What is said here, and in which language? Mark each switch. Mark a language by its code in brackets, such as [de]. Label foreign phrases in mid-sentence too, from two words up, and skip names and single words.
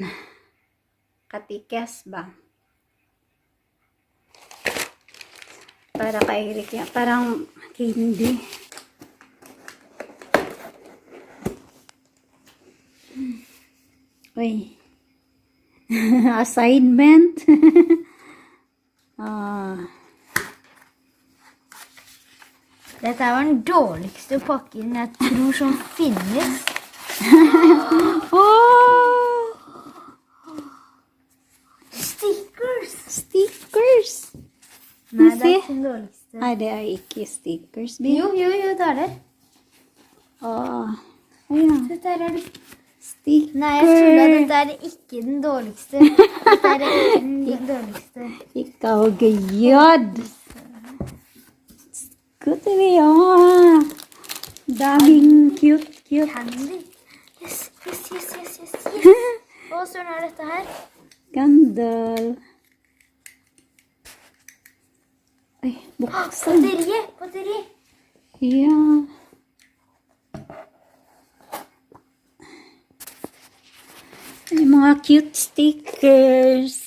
[tl] Katikyas ba? Para kay Eric yan. Parang hindi. Uy. Assignment. [no] Dette var den dårligste pakken jeg tror som finnes. Oh! Stickers! Stickers. Nei, det Se. er ikke den dårligste. Nei, det er ikke stickers. Baby. Jo, det er det. Åh. Ja. Dette her er det. Sticker. Nei, jeg tror at dette er ikke den dårligste. Dette er ikke den dårligste. [ceb] Ikaw gayod. [en] Good to be on. [tl] Daming cute. [en] Candy. Yes, yes, yes, yes, yes. [sv] Vad står det detta här? [tl] Candle. Ay, buksan. Batteri. Yeah. Ay, mga cute stickers.